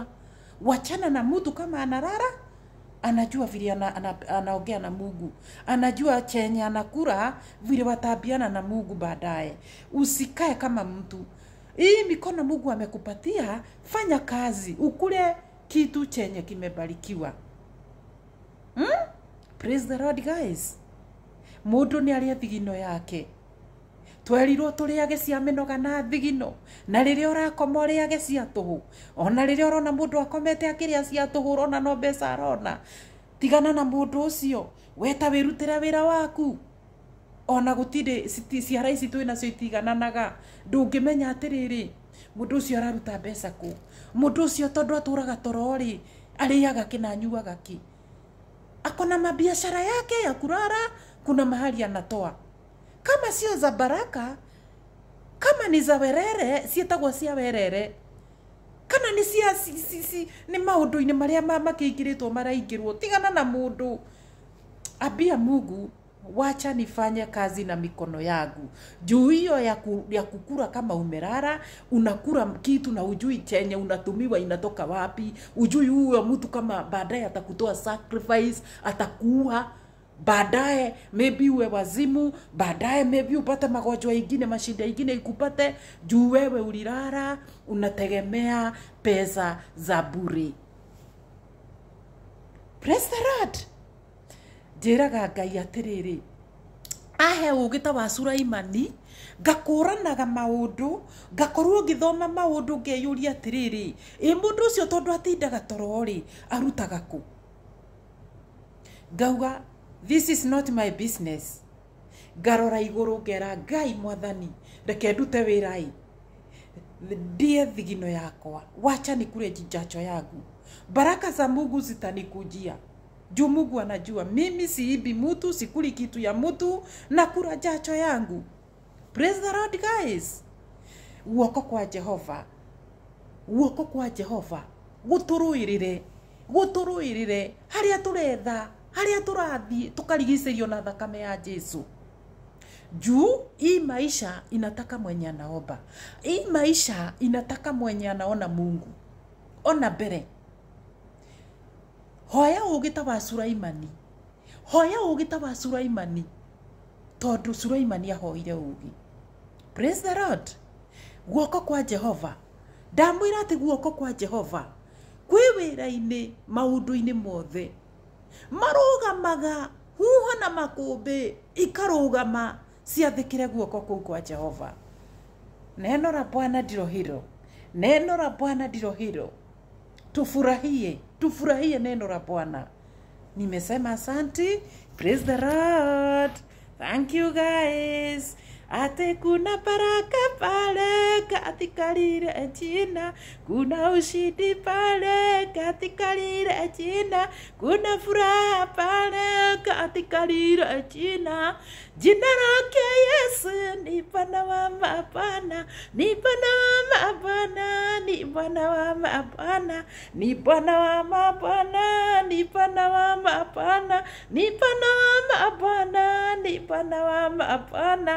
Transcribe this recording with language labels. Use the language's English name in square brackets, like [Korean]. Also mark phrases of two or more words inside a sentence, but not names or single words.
[Swahili] Wachana na mtu kama analala, anajua vile anaongea na Mungu. Anajua chenye anakula vile watabiana na Mungu baadaye. Usikae kama mtu. Hii mikono Mungu amekupatia, fanya kazi, ukule kitu chenye kimebarikiwa. [English] Praise the Lord, guys. [Kikuyu] Mundu ni aria thigino yake. Twerirwo turiage cia minoga na thigino, na riria urakoma uriage cia tuhu. Ona riria urona mundu akomete akiria cia tuhu, urona no mbeca arona. Tigana na mundu ucio, weta wirutira wira waku. Ona gutire ciara ici twina cio itigananaga. Ndungimenya atiriri mundu ucio araruta mbeca ku. Mundu ucio tondu aturaga torori, ariaga kina nyuaga ki. [Swahili] Akona mabiashara yake ya kurara, kuna mahali anatoa. Kama sio za baraka, kama ni za werere, [Kikuyu] sietagwo cia werere. Kana ni cia ni maundu-ini maria makiingiritwo maraingirwo. Tigana na mundu. [Swahili] Ambia Mungu, wacha nifanye kazi na mikono yangu. Juu hiyo ya kukura kama umerara, unakura kitu na ujui chenye unatumiwa inatoka wapi. Ujui huyo mtu kama baadaye atakutoa sacrifice, atakuwa baadaye maybe uwe wazimu, baadaye maybe upate magonjwa ingine, mashida ingine ikupate juu wewe ulirara unategemea pesa za bure. [English] Praise the Lord. [Kikuyu] Jeraga Ngai atiriri, ahe ugita wa Suraimani, ngakuranaga maundu, ngakorwo ngithoma maundu ngeyuria atiriri, mundu ucio tondu atindaga torori arutaga ku. Ngauga, [English] this is not my business. [Kikuyu] Garora iguru ngera Ngai Mwathani, reke ndute wirai. Ndie thigino yakwa, [Swahili] wacha nikure jijacho yangu. Baraka za Mungu zitanikujia. Juu Mungu anajua mimi siibi mtu, sikuli kitu ya mtu, na kura jacho yangu. [English] Praise the Lord, guys. [Kikuyu] Guoko kwa Jehova. Guoko kwa Jehova. Guturuirire. Haria turetha, haria turathi, tukarigicerio na thakame ya Jesu. [Swahili] Juu hii maisha inataka mwenye anaomba. Hii maisha inataka mwenye anaona Mungu. [Kikuyu] Ona mbere. Hoya ugita wa Suraimani. Hoya ugita wa Suraimani. Tondu Suraimani ahoire ugi. [English] Praise the Lord. [Kikuyu] Guoko kwa Jehova. Ndamwira ati guoko kwa Jehova. Kwi wira-ini maundu-ini mothe. Marugamaga huho na makumbi ikarugama ciathikire guoko kuu kwa Jehova. [Swahili] Neno la Bwana ndilo hilo. Neno la Bwana ndilo hilo. Tufurahie neno la Bwana. Nimesema asante. [English] Praise the Lord. Thank you, guys. [Swahili] Ate kuna baraka pale katika lile jina, kuna ushindi pale katika lile jina, kuna furaha pale katika lile jina. Jina lake Yesu ni Bwana wa mabwana, ni Bwana wa mabwana, ni Bwana wa mabwana, ni Bwana wa mabwana, ni Bwana wa mabwana, ni Bwana wa mabwana, ni Bwana wa mabwana.